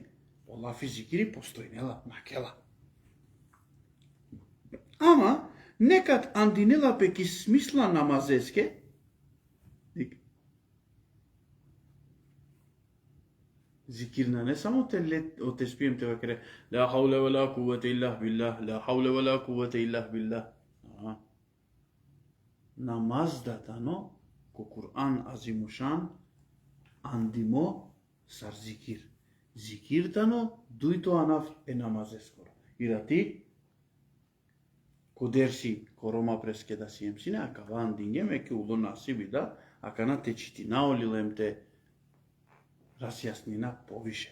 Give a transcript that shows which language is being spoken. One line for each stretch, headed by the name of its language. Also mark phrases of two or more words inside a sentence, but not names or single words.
Romany: Олафи зикири постојнела, накела. Ама, некад андинела пеки смисла намазеске, зикирна не само те спием те вакере,
Arabic: لا حول ولا قوة إلا بالله، لا حول ولا قوة إلا بالله.
Romany: Намаз датано, ко Кур'ан азимушан, андимо сар зикир. Зикир тано, дуито анаф е намазескоро. И да ти, ко дерси, ко рома преске да си емсине, ака ван дингем, еке улона си бида, ака на те чити наолилем те разјаснина повише.